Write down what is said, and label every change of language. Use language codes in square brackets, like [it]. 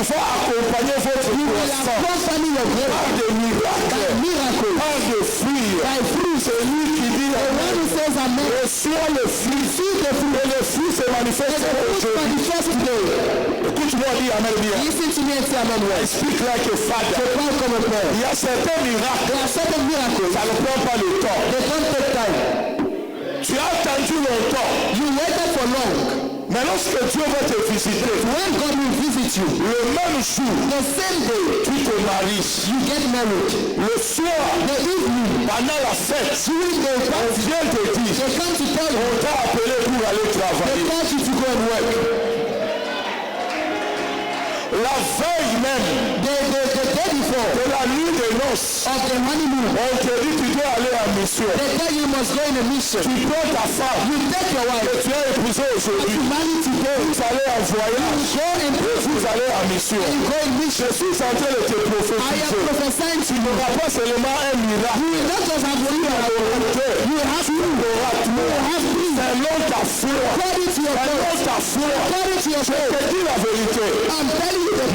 [fr] il faut accompagner votre [en] you will [fr] croissance [en] accompany your growth [fr] par des miracles, [en] by miracles, [fr] par des fruits. [en] by fruit. [fr] C'est lui qui dit, [en] The one who says amen, [fr] reçois le fruit. Et le fruit se manifeste aujourd'hui. [en] manifest today. [fr] Écoute-moi, dis amen bien. [en] Listen to me and say amen well. Speak like a father. [fr] Je parle comme un père. Il y a certains miracles, [en] There are certain miracles [fr] ça ne prend pas le temps. [en] they don't take time. [fr] Tu as attendu longtemps. [en] You waited for long. [fr] Mais lorsque Dieu va te visiter, [en] When God will visit you, [fr] le même jour, [en] the same day [fr] tu te maries. [en] you get married. [fr] Le soir, [en] The evening, [fr] pendant la fête, [en] during the [fr] on [en] party, [fr] vient te dire, [en] they come to tell you, [fr] on t'a appelé pour aller [en] they [fr] travailler. [en] tell you to go and work. [fr] La veille même [en] The day before [fr] de la nuit des noces, [en] of the honeymoon, [fr] on te dit tu dois aller en mission. [en] they tell you must go in a mission. [fr] Tu prends ta femme [en] You take your [fr] que [en] wife, [fr] tu as épousée aujourd'hui. [en] you marry today, [fr] Vous allez en voyage. [en] go and [fr] Vous allez en mission. [en] you go in mission. [fr] Je suis en train de te [en] I am [fr] prophétiser. [en] prophesying to [fr] Tu [en] you. [fr] n'auras pas seulement un miracle. [en] You will not just have one miracle. You have [fr] Tu auras tout. Selon ta foi. [en] according to your [fr] Selon [en] faith, [fr] ta foi. [en] according to your [fr] Je [en] faith. [fr] te dis la vérité. [en] I'm telling you the truth.